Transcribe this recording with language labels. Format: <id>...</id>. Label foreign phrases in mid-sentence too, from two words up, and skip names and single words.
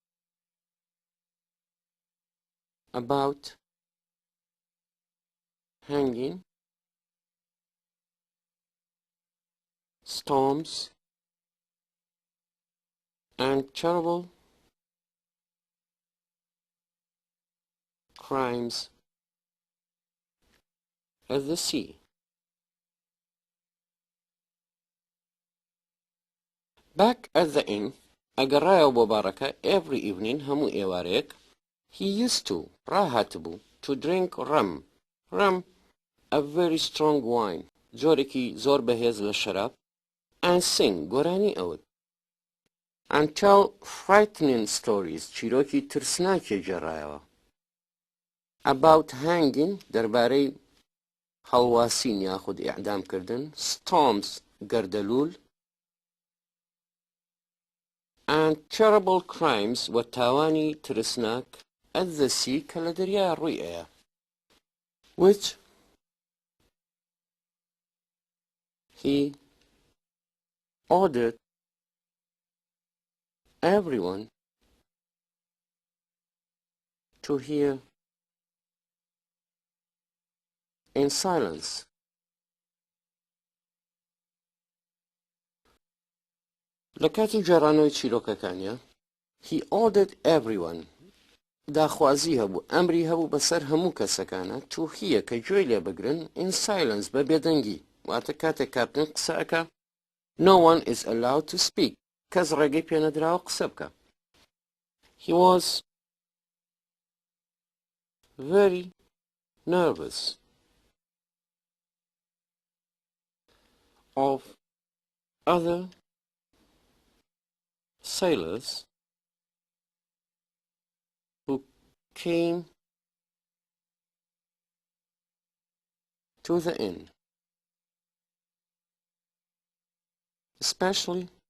<en>about hanging, storms, and terrible crimes at the sea. Back at the inn,</en> <ckb>ئەگەڕایەوە بۆ بارەکە</ckb> <en>every evening</en> <ckb>هەموو ئێوارەیەک</ckb> <en>he used to ڕاهاتبوو to drink rum a very strong wine</en> <ckb>جۆرێکی زۆر بەهێز لە شەراب</ckb> <en>and sing</en> <ckb>گۆرانی ئەوت</ckb> <en>and tell frightening stories</en> <ckb>چیرۆکی ترسناکی جێڕایەوە</ckb> <en>about hanging</en> <ckb>دەربارەی هەڵواسین یاخود ئیعدامکردن</ckb> <en>storms گەردەلوول and terrible crimes</en> <ckb>و تاوانی ترسناک</ckb> <en>at the sea</en> <ckb>کە لە دەریای ڕووی ئەیە</ckb> <en>which he ordered everyone to hear in silence.</en> <ckb>لە کاتی جێڕانەوەی چیرۆکەکانیە</ckb> <en>he ordered everyone</en> <ckb>داخوازی هەبوو ئەمری هەبوو بەسەر هەموو کەسەکانە</ckb> <en>to hear</en> <ckb>کە گوێی لێ بگرن</ckb> <en>in silence</en> <ckb>بە بێدەنگی واتە کاتێک کاپتن قسە ئەکا</ckb> <en>no one is allowed to speak</en> <ckb>کەس ڕێگەی پێ نەدراوە قسە بکە</ckb> <en>he was very nervous of other sailors who came to the inn, especially</en>